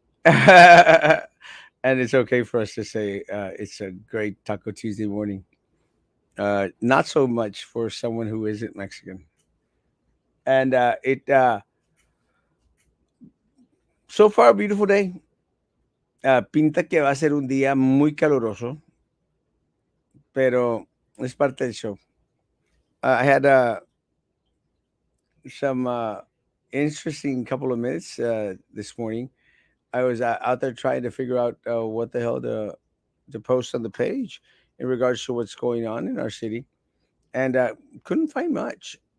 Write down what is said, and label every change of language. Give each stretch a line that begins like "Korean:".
English: And it's okay for us to say it's a great Taco Tuesday morning. Not so much for someone who isn't Mexican. And it so far a beautiful day.
Spanish: Pinta que va a ser un día muy caluroso, pero es parte del show.
English: I had some interesting couple of minutes this morning. I was out there trying to figure out what the hell to post on the page in regards to what's going on in our city, and couldn't find much.